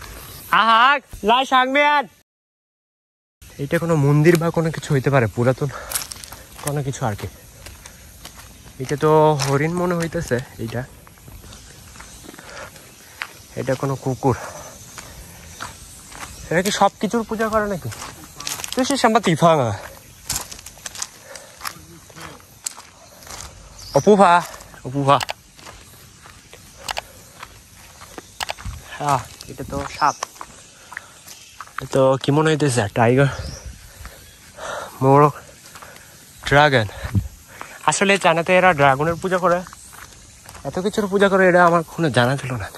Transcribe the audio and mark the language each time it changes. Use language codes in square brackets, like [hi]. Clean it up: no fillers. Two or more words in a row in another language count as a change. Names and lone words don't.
[bn] এটা কোনো মন্দির বা কোনো কিছু হইতে পারে, পুরাতন কোনো কিছু আর কি। এটা তো হরিণ মনে হইতেছে। এটা কোনো কুকুর। এটা কি সব কিছুর পূজা করে নাকি? [zh] 这是什么地方啊？我不怕。 [bn] এটা তো সাপ। তো কি মনে হইতেছে? টাইগার, মোরগ, ড্রাগন। আসলে চায়নাতে এরা ড্রাগনের পূজা করে, এত কিছুর পূজা করে, এটা আমার কোনো জানা ছিল না।